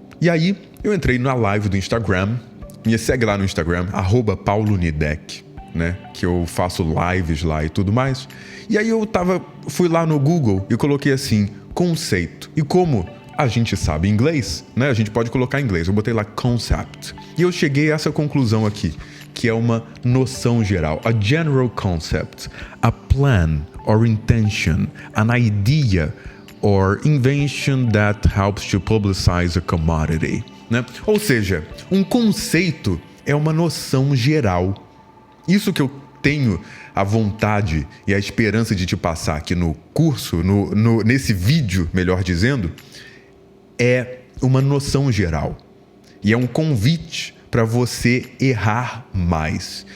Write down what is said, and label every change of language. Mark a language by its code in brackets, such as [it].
[pt] E aí, eu entrei na live do Instagram, me segue lá no Instagram, @paulonidec, né? Que eu faço lives lá e tudo mais. E aí fui lá no Google e coloquei assim, conceito. E como a gente sabe inglês, né? A gente pode colocar em inglês. Eu botei lá concept. E eu cheguei a essa conclusão aqui, que é uma noção geral. [en] A general concept, a plan or intention, an idea or invention that helps to publicize a commodity, né? [pt] Ou seja, um conceito é uma noção geral. Isso que eu tenho a vontade e a esperança de te passar aqui no curso, nesse vídeo, melhor dizendo, é uma noção geral. E é um convite para você errar mais.